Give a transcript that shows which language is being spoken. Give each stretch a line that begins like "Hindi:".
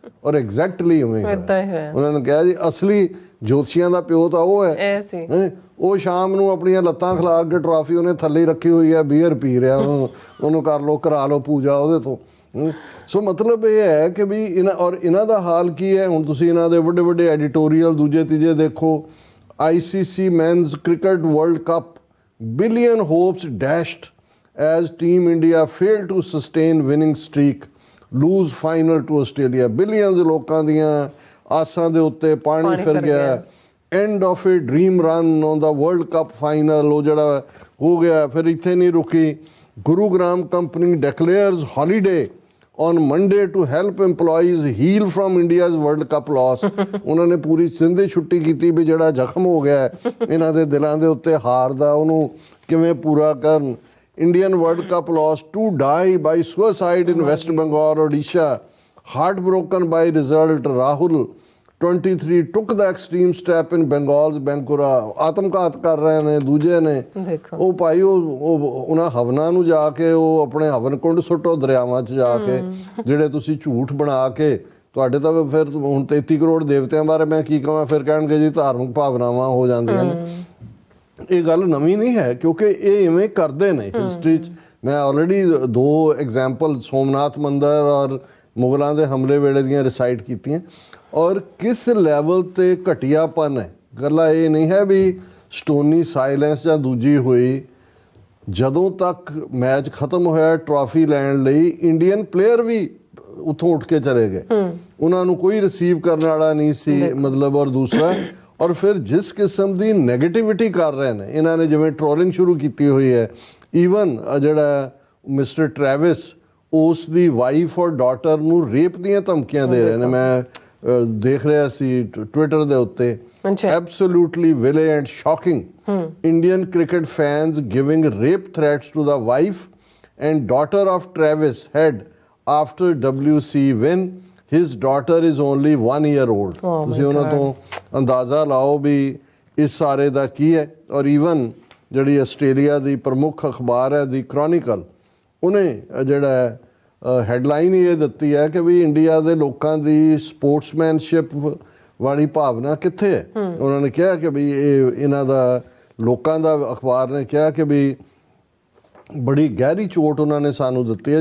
Punjabi: ਔਰ ਐਗਜ਼ੈਕਟਲੀ ਉਵੇਂ ਉਹਨਾਂ ਨੇ ਕਿਹਾ ਜੀ ਅਸਲੀ ਜੋਤਸ਼ੀਆਂ ਦਾ ਪਿਓ ਤਾਂ ਉਹ ਹੈ। ਉਹ ਸ਼ਾਮ ਨੂੰ ਆਪਣੀਆਂ ਲੱਤਾਂ ਖਿਲਾ ਕੇ ਟਰਾਫੀ ਉਹਨੇ ਥੱਲੇ ਰੱਖੀ ਹੋਈ ਹੈ, ਬੀਅਰ ਪੀ ਰਿਹਾ, ਉਹਨੂੰ ਕਰ ਲਓ, ਕਰਾ ਲਓ ਪੂਜਾ ਉਹਦੇ ਤੋਂ। ਸੋ ਮਤਲਬ ਇਹ ਹੈ ਕਿ ਵੀ ਇਹਨਾਂ ਦਾ ਹਾਲ ਕੀ ਹੈ। ਹੁਣ ਤੁਸੀਂ ਇਹਨਾਂ ਦੇ ਵੱਡੇ ਵੱਡੇ ਐਡੀਟੋਰੀਅਲ ਦੂਜੇ ਤੀਜੇ ਦੇਖੋ,
English: ICC Men's Cricket World Cup, billion hopes dashed as Team India failed to sustain winning streak, lose final to Australia.
Punjabi: Billions ਲੋਕਾਂ ਦੀਆਂ ਆਸਾਂ ਦੇ ਉੱਤੇ ਪਾਣੀ ਫਿਰ ਗਿਆ।
English: end of a dream run on the world cup final
Punjabi: ਉਹ ਜਿਹੜਾ ਹੋ ਗਿਆ। ਫਿਰ ਇੱਥੇ ਨਹੀਂ ਰੁਕੀ।
English: Gurugram company declares holiday on Monday to help EMPLOYEES heal from India's world cup loss.
Punjabi: ਉਹਨਾਂ ਨੇ ਪੂਰੀ ਸਿੰਧੀ ਛੁੱਟੀ ਕੀਤੀ ਵੀ ਜਿਹੜਾ ਜ਼ਖਮ ਹੋ ਗਿਆ ਇਹਨਾਂ ਦੇ ਦਿਲਾਂ ਦੇ ਉੱਤੇ ਹਾਰ ਦਾ ਉਹਨੂੰ ਕਿਵੇਂ ਪੂਰਾ ਕਰਨ।
English: Indian world cup loss, 2 die by suicide in West Bengal, Odisha, heartbroken by result. Rahul 23 took the extreme step in Bengal's Bankura.
Punjabi: ਆਤਮਘਾਤ ਕਰ ਰਹੇ ਨੇ ਦੂਜੇ ਨੇ। ਉਹ ਭਾਈ ਉਹ ਉਹਨਾਂ ਹਵਨਾਂ ਨੂੰ ਜਾ ਕੇ ਉਹ ਆਪਣੇ ਹਵਨ ਕੁੰਡ ਸੁੱਟੋ ਦਰਿਆਵਾਂ 'ਚ ਜਾ ਕੇ ਜਿਹੜੇ ਤੁਸੀਂ ਝੂਠ ਬਣਾ ਕੇ ਤੁਹਾਡੇ ਤਾਂ ਫਿਰ ਹੁਣ 33 ਕਰੋੜ ਦੇਵਤਿਆਂ ਬਾਰੇ ਮੈਂ ਕੀ ਕਹਾਂ। ਫਿਰ ਕਹਿਣਗੇ ਜੀ ਧਾਰਮਿਕ ਭਾਵਨਾਵਾਂ ਹੋ ਜਾਂਦੀਆਂ ਨੇ। ਇਹ ਗੱਲ ਨਵੀਂ ਨਹੀਂ ਹੈ ਕਿਉਂਕਿ ਇਹ ਇਵੇਂ ਕਰਦੇ ਨੇ ਹਿਸਟਰੀ 'ਚ। ਮੈਂ ਆਲਰੇਡੀ 2 ਐਗਜ਼ਾਮਪਲ ਸੋਮਨਾਥ ਮੰਦਰ ਔਰ ਮੁਗਲਾਂ ਦੇ ਹਮਲੇ ਵੇਲੇ ਦੀਆਂ ਰਿਸਾਈਟ ਕੀਤੀਆਂ। ਔਰ ਕਿਸ ਲੈਵਲ ਤੇ ਘਟੀਆਪਨ ਹੈ। ਗੱਲਾਂ ਇਹ ਨਹੀਂ ਹੈ ਵੀ ਸਟੋਨੀ ਸਾਇਲੈਂਸ ਜਾਂ ਦੂਜੀ ਹੋਈ। ਜਦੋਂ ਤੱਕ ਮੈਚ ਖਤਮ ਹੋਇਆ ਟਰਾਫੀ ਲੈਣ ਲਈ ਇੰਡੀਅਨ ਪਲੇਅਰ ਵੀ ਉੱਥੋਂ ਉੱਠ ਕੇ ਚਲੇ ਗਏ। ਉਹਨਾਂ ਨੂੰ ਕੋਈ ਰਿਸੀਵ ਕਰਨ ਵਾਲਾ ਨਹੀਂ ਸੀ ਮਤਲਬ। ਔਰ ਦੂਸਰਾ ਔਰ ਫਿਰ ਜਿਸ ਕਿਸਮ ਦੀ ਨੈਗੇਟਿਵਿਟੀ ਕਰ ਰਹੇ ਨੇ ਇਹਨਾਂ ਨੇ, ਜਿਵੇਂ ਟ੍ਰੋਲਿੰਗ ਸ਼ੁਰੂ ਕੀਤੀ ਹੋਈ ਹੈ। ਈਵਨ ਜਿਹੜਾ ਮਿਸਟਰ ਟ੍ਰੈਵਿਸ ਉਸ ਦੀ ਵਾਈਫ ਔਰ ਡਾਟਰ ਨੂੰ ਰੇਪ ਦੀਆਂ ਧਮਕੀਆਂ ਦੇ ਰਹੇ ਨੇ। ਮੈਂ ਦੇਖ ਰਿਹਾ ਸੀ ਟਵਿੱਟਰ ਦੇ ਉੱਤੇ।
English: Absolutely violent, shocking. Indian cricket fans giving rape threats to the wife and daughter of Travis Head after WC win. His daughter is only 1 year old.
Punjabi: ਤੁਸੀਂ ਉਹਨਾਂ ਤੋਂ ਅੰਦਾਜ਼ਾ ਲਾਓ ਵੀ ਇਸ ਸਾਰੇ ਦਾ ਕੀ ਹੈ। ਔਰ ਈਵਨ ਜਿਹੜੀ ਆਸਟ੍ਰੇਲੀਆ ਦੀ ਪ੍ਰਮੁੱਖ ਅਖਬਾਰ ਹੈ ਦੀ ਕ੍ਰੋਨਿਕਲ, ਉਹਨੇ ਜਿਹੜਾ ਹੈਡਲਾਈਨ ਇਹ ਦਿੱਤੀ ਹੈ ਕਿ ਵੀ ਇੰਡੀਆ ਦੇ ਲੋਕਾਂ ਦੀ ਸਪੋਰਟਸਮੈਨਸ਼ਿਪ ਵਾਲੀ ਭਾਵਨਾ ਕਿੱਥੇ ਹੈ। ਉਹਨਾਂ ਨੇ ਕਿਹਾ ਕਿ ਵੀ ਇਹ ਇਹਨਾਂ ਦਾ ਲੋਕਾਂ ਦਾ ਅਖਬਾਰ ਨੇ ਕਿਹਾ ਕਿ ਵੀ ਬੜੀ ਗਹਿਰੀ ਚੋਟ ਉਹਨਾਂ ਨੇ ਸਾਨੂੰ ਦਿੱਤੀ ਹੈ।